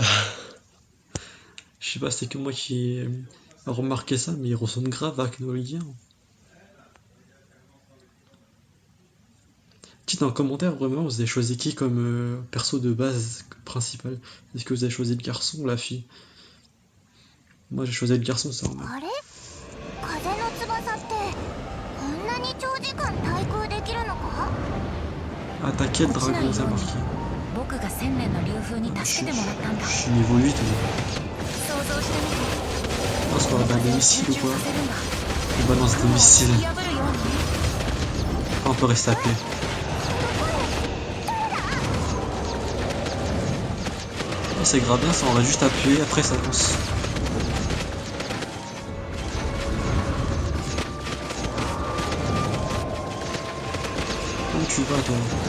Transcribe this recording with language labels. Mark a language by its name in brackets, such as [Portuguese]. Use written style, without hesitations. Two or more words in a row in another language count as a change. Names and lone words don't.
[French] Je sais pas, c'est que moi qui ai remarqué ça, mais il ressemble grave à Acnologia. Dites en commentaire vraiment, vous avez choisi qui comme perso de base principal? Est-ce que vous avez choisi le garçon ou la fille? Moi j'ai choisi le garçon, ça. [Japanese] あれ、風の翼ってこんなに長時間対空できるのか。 [French] Attaquer le dragon, ça marqué. [Japanese] 僕が1000年の流風に [French] Je [Japanese] 助 [French] suis [Japanese] けてもらったんだ。 [French] niveau 8. [Japanese] 想像してみて。 [French] On se parle d'un des missiles ou quoi? [Japanese] 集中させるんだ。 [French] On balance des missiles. [Japanese] 破るようにね。 [French] On peut rester appuyé. Oh, c'est grave bien ça, on va juste appuyer, après ça lance. Où tu vas toi?